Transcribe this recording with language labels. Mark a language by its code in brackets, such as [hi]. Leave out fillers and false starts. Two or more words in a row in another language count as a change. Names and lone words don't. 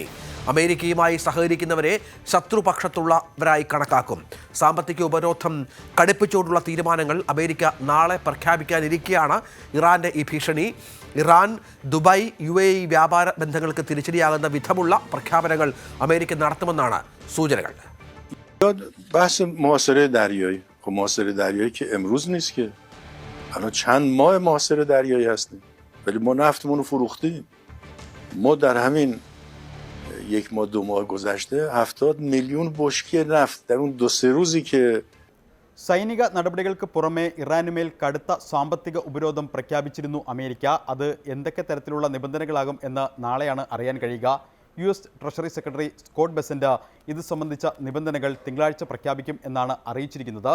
[ml] അമേരിക്കയുമായി സഹകരിക്കുന്നവരെ ശത്രുപക്ഷത്തുള്ളവരായി കണക്കാക്കും. സാമ്പത്തിക ഉപരോധം കടുപ്പിച്ചുകൊണ്ടുള്ള തീരുമാനങ്ങൾ അമേരിക്ക നാളെ പ്രഖ്യാപിക്കാനിരിക്കെയാണ് ഇറാന്റെ ഈ ഭീഷണി. ഇറാൻ, ദുബായ്, UAE വ്യാപാര ബന്ധങ്ങൾക്ക് തിരിച്ചടിയാകുന്ന വിധമുള്ള പ്രഖ്യാപനങ്ങൾ അമേരിക്ക നടത്തുമെന്നാണ് സൂചനകൾ. [fa] الان چند ماه محاصره دریایی هستیم ولی ما نفتمون رو فروختیم. ما در همین یک ماه دو ماه گذشته 70 میلیون بشکه نفت در اون 2-3 روزی که [ml] സൈനിക നടപടികൾക്ക് പുറമെ ഇറാനുമേൽ കടുത്ത സാമ്പത്തിക ഉപരോധം പ്രഖ്യാപിച്ചിരുന്നു അമേരിക്ക. അത് എന്തൊക്കെ തരത്തിലുള്ള നിബന്ധനകളാകും എന്ന് നാളെയാണ് അറിയാൻ കഴിയുക. US ട്രഷറി സെക്രട്ടറി സ്കോട്ട് ബെസന്റ് ഇത് സംബന്ധിച്ച നിബന്ധനകൾ തിങ്കളാഴ്ച പ്രഖ്യാപിക്കും എന്നാണ് അറിയിച്ചിരിക്കുന്നത്.